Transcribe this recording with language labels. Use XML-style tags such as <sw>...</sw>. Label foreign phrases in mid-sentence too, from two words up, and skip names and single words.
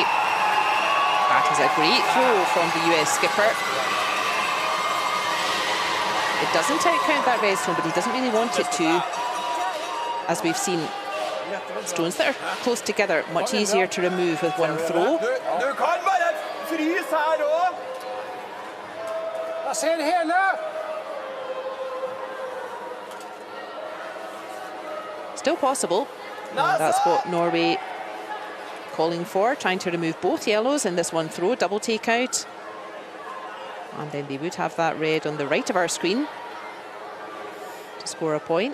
<en>That is a great throw from the US skipper. It doesn't outcount that red stone, but he doesn't really want it to. As we've seen, stones that are close together, much easier to remove with one throw.</en> <no>Du kan bare fryse her også. Jeg ser hele.</no> <en>Still possible. And that's what Norway calling for, trying to remove both yellows in this one throw, double takeout. And then they would have that red on the right of our screen to score a point.</en>